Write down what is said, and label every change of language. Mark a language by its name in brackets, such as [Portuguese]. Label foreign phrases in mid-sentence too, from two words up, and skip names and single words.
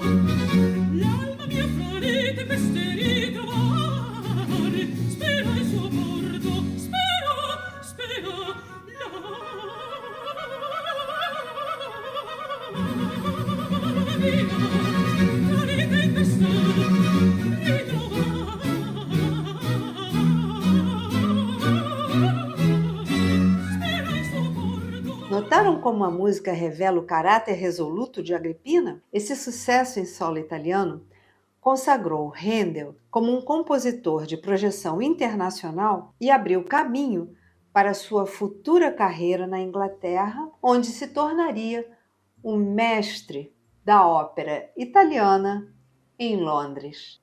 [Italian] L'alma mia fra queste ritrovar, spera il suo porto. Spera, la vita, fra queste [Portuguese] Notaram como a música revela o caráter resoluto de Agrippina? Esse sucesso em solo italiano consagrou Handel como um compositor de projeção internacional e abriu caminho para sua futura carreira na Inglaterra, onde se tornaria o mestre da ópera italiana em Londres.